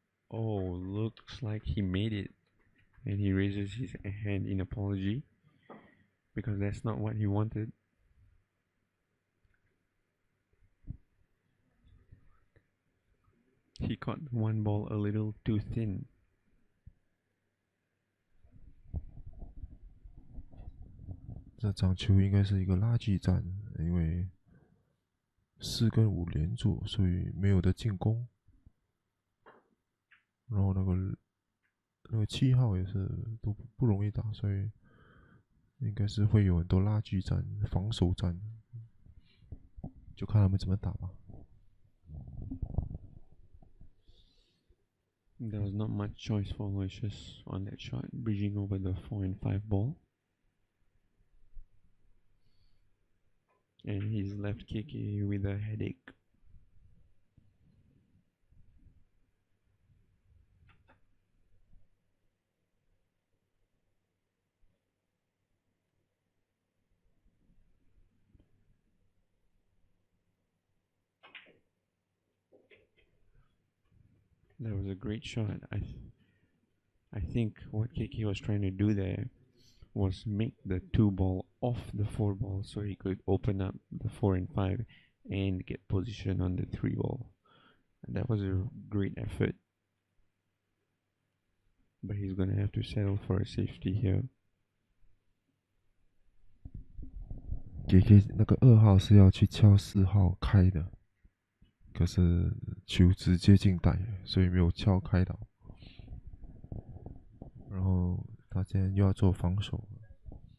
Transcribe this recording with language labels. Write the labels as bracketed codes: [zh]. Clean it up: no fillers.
[en] Oh, looks like he made it, and he raises his hand in apology because that's not what he wanted. He caught the 1 ball a little too thin. [zh] 这场球应该是一个拉锯战，因为4跟5连坐，所以没有的进攻。然后那个7号也是都不容易打，所以应该是会有很多拉锯战、防守战，就看他们怎么打吧。 [en] There was not much choice for Aloysius on that shot, bridging over the 4 and 5 ball. And he's left KK with a headache. That was a great shot. I think what KK was trying to do there was make the 2 ball off the 4 ball so he could open up the 4 and 5 and get position on the 3 ball. And that was a great effort. But he's gonna have to settle for a safety here. [zh] KK 那个2号是要去敲4号开的，可是球直接进袋，所以没有敲开到。然后他现在又要做防守了。